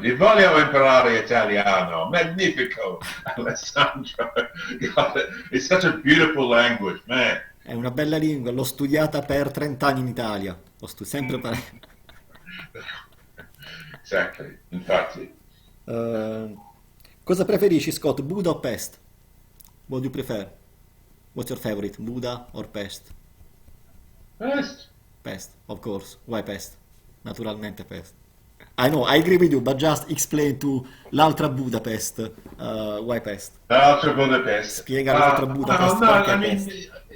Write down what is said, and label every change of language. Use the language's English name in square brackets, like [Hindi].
[Italian] Ti voglio imparare italiano. Magnifico, Alessandro. [English] God, it's such a beautiful language, man. [Italian] È una bella lingua, l'ho studiata per 30 anni in Italia. Sempre [English] Exactly, [Italian] infatti. Cosa preferisci, Scott? Buda o Pest? [English] What do you prefer? What's your favorite? Buda or Pest? Pest. Pest, of course. Why Pest? [Italian] Naturalmente [English] Pest. I know, I agree with you, but just explain to [Italian] l'altra [English] Budapest why Pest. [Italian] L'altra Budapest. Spiega l'altra Budapest perché Pest.